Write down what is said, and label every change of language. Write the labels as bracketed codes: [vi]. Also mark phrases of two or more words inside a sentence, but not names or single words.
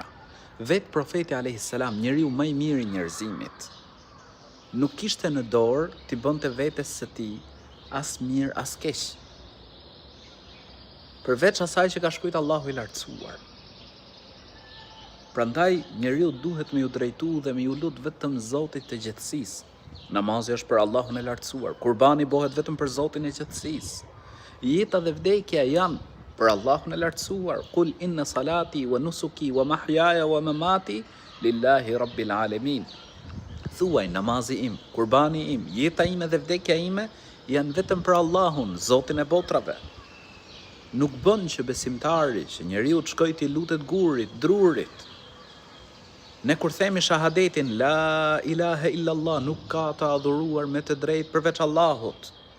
[sq] Vetë profeti [ar] عليه السلام, [sq] njeriu më I miri I njerëzimit, nuk kishte në dorë t'i bënte vetes së tij as mirë as keq, përveç asaj që ka shkruajt Allahu I lartësuar. Prandaj njeriu duhet me ju drejtu dhe me ju lut vetëm Zotit të gjithësisë. Namazi është për Allahun e lartësuar, kurbani bëhet vetëm për Zotin e gjithësisë. Jeta dhe vdekja janë për Allahun e lartësuar. [ar] قل إن صلاتي ونسكي ومحياي ومماتي لله رب العالمين. [sq] Thuaj, namazi im, kurbani im, jeta ime dhe vdekja ime janë vetëm për Allahun, Zotin e botrave. Nuk bën që besimtari, që njeriu të shkojë t'i lutet gurit, drurit. Ne kur themi shahadetin, [ar] لا إله إلا الله, [sq] nuk ka të adhuruar me të drejtë përveç Allahut.